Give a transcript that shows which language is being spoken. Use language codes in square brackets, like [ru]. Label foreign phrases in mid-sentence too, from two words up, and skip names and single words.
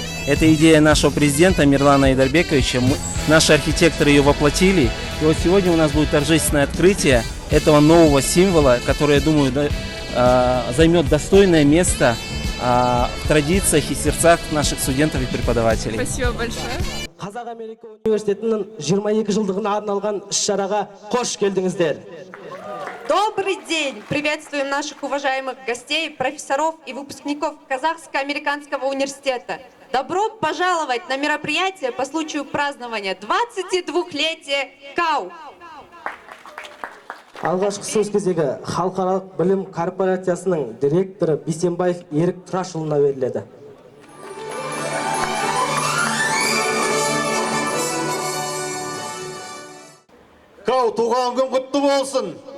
[ru] Это идея нашего президента Амирлана Айдарбековича. Наши архитекторы ее воплотили. И вот сегодня у нас будет торжественное открытие этого нового символа, который, я думаю, займет достойное место в традициях и сердцах наших студентов и преподавателей. Спасибо большое. [kk] Қазақ-Америка университетінің 22 жылдығына арналған іс-шараға қош келдіңіздер. [ru] Добрый день! Приветствуем наших уважаемых гостей, профессоров и выпускников Казахско-американского университета. Добро пожаловать на мероприятие по случаю празднования 22-летия КАУ. [kk] Алғашқы сөз кезегі халықаралық білім корпорациясының директоры Бейсенбаев Ерік Тұрашұлына беріледі. КАУ туған күн құтты болсын.